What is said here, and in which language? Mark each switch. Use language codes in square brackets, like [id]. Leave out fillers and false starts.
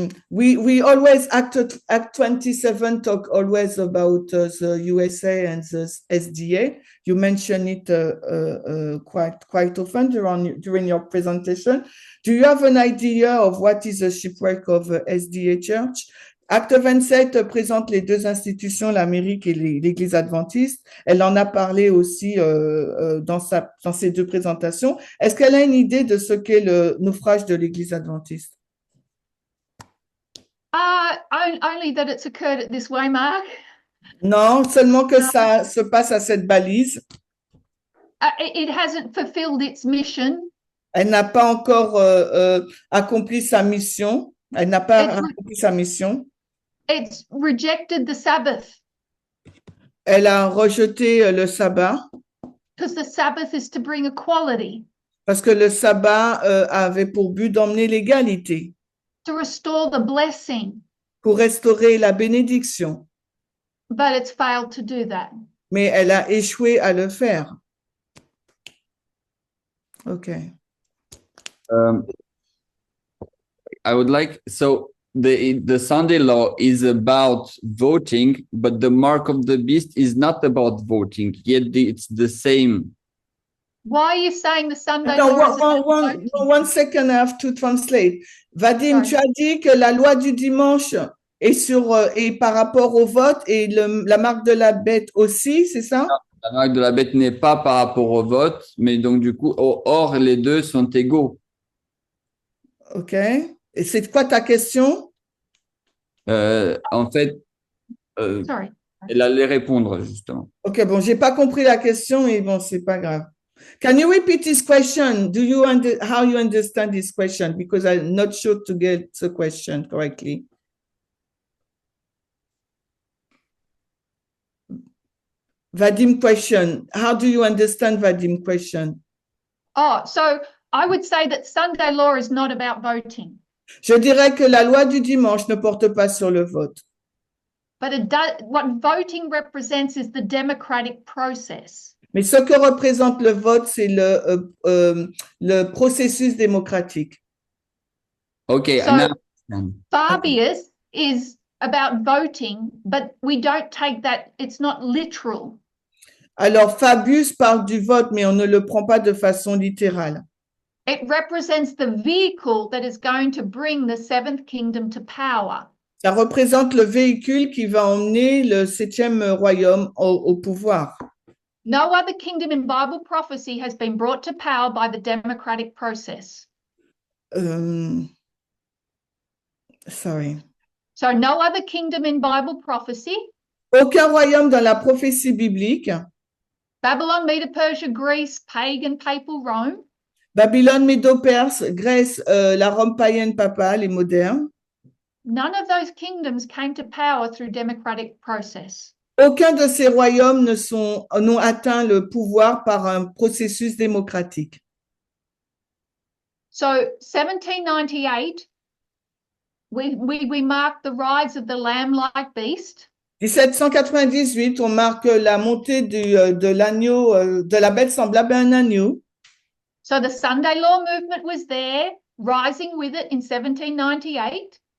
[en] We always Act 27 talk always about the USA and the SDA. You mention it quite often during your presentation. Do you have an idea of what is the shipwreck of SDA Church? [fr] Acte 27 présente les deux institutions, l'Amérique et l'Église adventiste. Elle en a parlé aussi dans ses deux présentations. Est-ce qu'elle a une idée de ce qu'est le naufrage de l'Église adventiste? [en] Only that it's occurred this way, Mark. [fr] Non, seulement que ça se passe à cette balise. [en] It hasn't fulfilled its mission. [fr] Elle n'a pas encore accompli sa mission. Elle n'a pas accompli sa mission. [en] It's rejected the Sabbath. [fr] Elle a rejeté le sabbat. [en] Because the Sabbath is to bring equality. [fr] Parce que le sabbat avait pour but d'emmener l'égalité. [en] To restore the blessing. [fr] Pour restaurer la bénédiction. [en] But it's failed to do that. [fr] Mais elle a échoué à le faire. [en] Okay. I would like, so the Sunday law is about voting, but the mark of the beast is not about voting, yet it's the same. Why are you saying the Sunday [fr] Attends, [en] law is about voting? one second, I have to translate. [fr] Vadim, tu as dit que la loi du dimanche est par rapport au vote et la marque de la bête aussi, c'est ça? Non, la marque de la bête n'est pas par rapport au vote, mais donc du coup, or les deux sont égaux. Ok. Et c'est quoi ta question? En fait, [en] Sorry. [fr] elle allait répondre justement. Ok, bon, j'ai pas compris la question, mais bon, c'est pas grave. [en] Can you repeat this question? How you understand this question? Because I'm not sure to get the question correctly. Vadim question. How do you understand Vadim question? Oh, so I would say that Sunday law is not about voting. [fr] Je dirais que la loi du dimanche ne porte pas sur le vote. [en] But what voting represents is the democratic process. [fr] Mais ce que représente le vote, c'est le processus démocratique. [en] Okay, So, now, Fabius is about voting, but we don't take that, it's not literal. [fr] Alors, Fabius parle du vote, mais on ne le prend pas de façon littérale. [en] It represents the vehicle that is going to bring the seventh kingdom to power. [fr] Ça représente le véhicule qui va emmener le 7e royaume au pouvoir. [en] No other kingdom in Bible prophecy has been brought to power by the democratic process. Sorry. So no other kingdom in Bible prophecy, [fr] Aucun royaume dans la prophétie biblique, [en] Babylon, Medo-Persia, Greece, pagan, papal Rome, [fr] Babylone, Médo-Perse, Grèce, la Rome païenne papale et moderne, [en] none of those kingdoms came to power through democratic process. [fr] Aucun de ces royaumes n'ont atteint le pouvoir par un processus démocratique. [en] So 1798, we mark the rise of the lamb-like beast. [fr] 1798, on marque la montée de l'agneau, de la bête semblable à un agneau. [en] So the Sunday Law movement was there, rising with it in 1798.